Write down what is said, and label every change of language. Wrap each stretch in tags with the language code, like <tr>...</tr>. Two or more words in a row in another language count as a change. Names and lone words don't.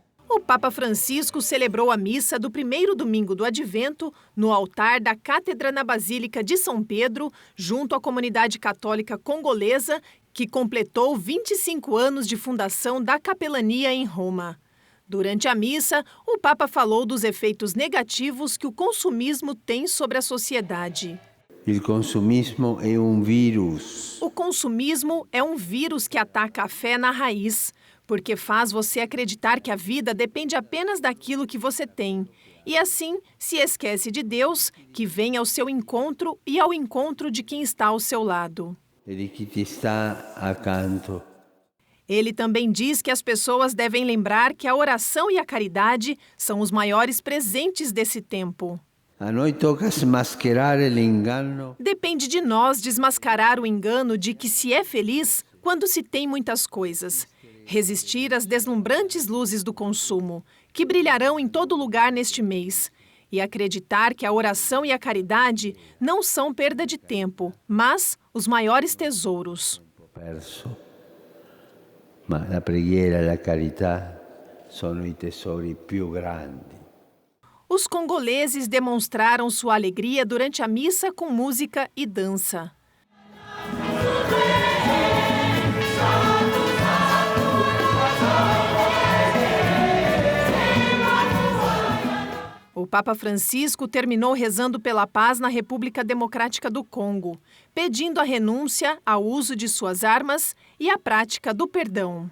<pt>O Papa Francisco celebrou a missa do primeiro domingo do Advento no altar da Cátedra na Basílica de São Pedro, junto à comunidade católica congolesa, que completou 25 anos de fundação da capelania em Roma. Durante a missa, o Papa falou dos efeitos negativos que o consumismo tem sobre a sociedade.</pt> <it>Il consumismo è un virus.</it> <pt>O consumismo é um vírus que ataca a fé na raiz, porque faz você acreditar que a vida depende apenas daquilo que você tem. E assim, se esquece de Deus, que vem ao seu encontro e ao encontro de quem está ao seu lado.</pt> <it>E di chi ti sta accanto.</it> <pt>Ele também diz que as pessoas devem lembrar que a oração e a caridade são os maiores presentes desse tempo.</pt> <it>A noi tocca smascherare l'ingano.</it> <pt>Depende de nós desmascarar o engano de que se é feliz quando se tem muitas coisas. Resistir às deslumbrantes luzes do consumo, que brilharão em todo lugar neste mês. E acreditar que a oração e a caridade não são perda de tempo, mas os maiores tesouros.</pt> <it>Perso. Ma la preghiera e la carità sono i tesori più grandi.</it> <pt>Os congoleses demonstraram sua alegria durante a missa com música e dança. O Papa Francisco terminou rezando pela paz na República Democrática do Congo, pedindo a renúncia ao uso de suas armas e a prática do perdão.</pt>